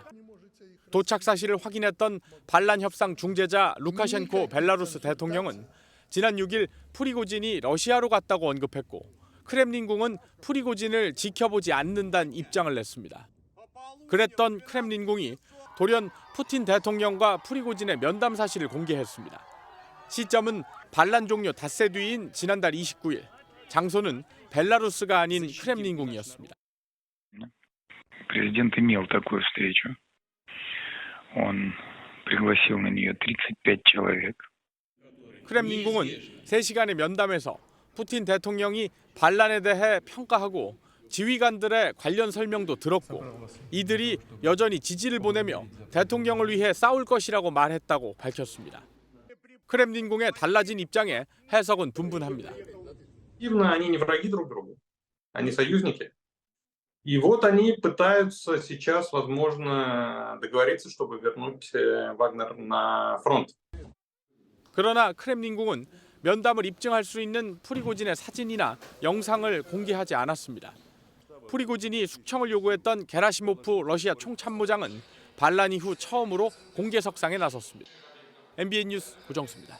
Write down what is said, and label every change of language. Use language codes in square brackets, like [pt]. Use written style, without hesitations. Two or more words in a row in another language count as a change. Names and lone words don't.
[ko] 도착 사실을 확인했던 반란 협상 중재자 루카셴코 벨라루스 대통령은 지난 6일 프리고진이 러시아로 갔다고 언급했고 크렘린궁은 프리고진을 지켜보지 않는다는 입장을 냈습니다. 그랬던 크렘린궁이 돌연 푸틴 대통령과 프리고진의 면담 사실을 공개했습니다. 시점은 반란 종료 닷새 뒤인 지난달 29일, 장소는 벨라루스가 아닌 크렘린궁이었습니다. [ru] Президент имел такую встречу. Он пригласил на нее 35 человек. [ko] 크렘린궁은 3시간의 면담에서 푸틴 대통령이 반란에 대해 평가하고 지휘관들의 관련 설명도 들었고 이들이 여전히 지지를 보내며 대통령을 위해 싸울 것이라고 말했다고 밝혔습니다. 크렘린궁의 달라진 입장에 해석은 분분합니다. [ru] Они не враги друг другу, они союзники. И вот они пытаются сейчас, возможно, договориться, чтобы вернуть Вагнер на фронт. [ko] 그러나 크렘린궁은 면담을 입증할 수 있는 프리고진의 사진이나 영상을 공개하지 않았습니다. 프리고진이 숙청을 요구했던 게라시모프 러시아 총참모장은 반란 이후 처음으로 공개석상에 나섰습니다. MBN 뉴스 고정수입니다.